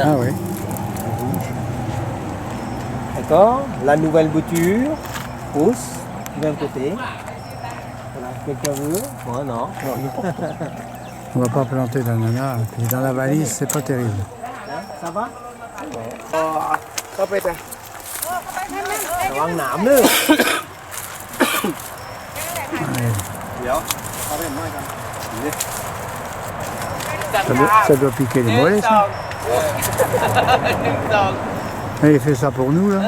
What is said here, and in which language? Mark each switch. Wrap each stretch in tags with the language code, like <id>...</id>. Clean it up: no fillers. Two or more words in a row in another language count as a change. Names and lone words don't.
<fr>Ah oui. D'accord. La nouvelle bouture pousse du même côté. Voilà, quelqu'un veut? Moi, non. On va pas planter d'ananas. Puis dans la valise, c'est pas terrible. Ça va?</fr> <th>ระวังหนามด้วย</th> <fr>Ça doit piquer les mollets, ça. Et il fait ça pour nous, là.</fr>